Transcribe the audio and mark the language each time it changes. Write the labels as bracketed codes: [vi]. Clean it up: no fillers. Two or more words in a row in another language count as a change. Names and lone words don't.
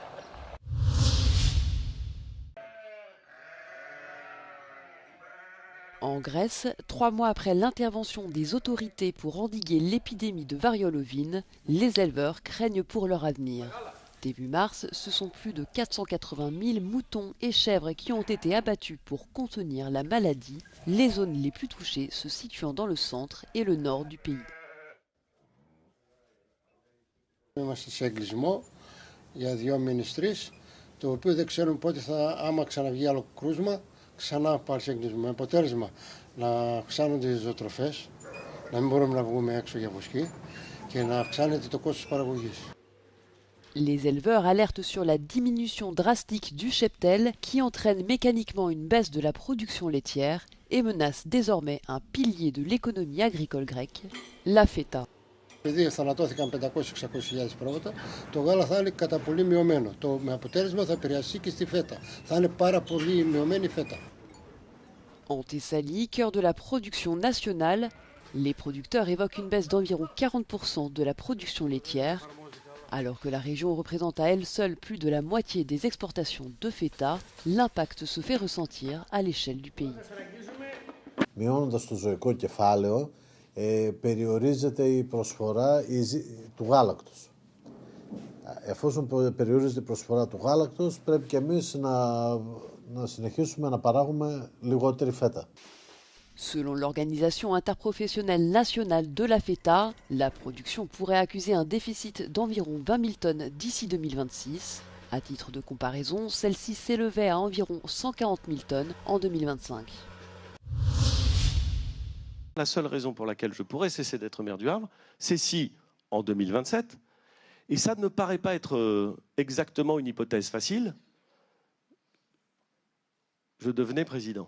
[fr] En Grèce, 3 mois après l'intervention des autorités pour endiguer l'épidémie de variole ovine, les éleveurs craignent pour leur avenir. Début mars, ce sont plus de 480 000 moutons et chèvres qui ont été abattus pour contenir la maladie, les zones les plus touchées se situant dans le centre et le nord du pays. [el] Είμαστε σε εγκλισμό για 2 μήνες 3, το οποίο δεν ξέρουμε πότε άμα ξαναβγεί άλλο κρούσμα, ξανά πάλι σε εγκλισμό. Με αποτέλεσμα να αυξάνονται οι ζωοτροφές, να μην μπορούμε να βγούμε έξω για βοσκή και να αυξάνεται το κόστος παραγωγής. [fr] Les éleveurs alertent sur la diminution drastique du cheptel qui entraîne mécaniquement une baisse de la production laitière et menace désormais un pilier de l'économie agricole grecque, la feta. [el] Επειδή θανατώθηκαν 500-600.000 πρόβατα, το γάλα θα είναι κατά πολύ μειωμένο. Με αποτέλεσμα θα επηρεαστεί και στη φέτα. Θα είναι πάρα πολύ μειωμένη η φέτα. [fr] En Thessalie, cœur de la production nationale, les producteurs évoquent une baisse d'environ 40% de la production laitière. Alors que la région représente à elle seule plus de la moitié des exportations de feta, l'impact se fait ressentir à l'échelle du pays. [el] Μειώνοντας το ζωικό κεφάλαιο, περιορίζεται η προσφορά του γάλακτος. Εφόσον περιορίζεται η προσφορά του γάλακτος, πρέπει και εμείς να συνεχίσουμε να παράγουμε λιγότερη φέτα. [fr] Selon l'Organisation interprofessionnelle nationale de la feta, la production pourrait accuser un déficit d'environ 20 000 tonnes d'ici 2026. À titre de comparaison, celle-ci s'élevait à environ 140 000 tonnes en 2025. La seule raison pour laquelle je pourrais cesser d'être maire du Havre, c'est si, en 2027, et ça ne me paraît pas être exactement une hypothèse facile, je devenais président.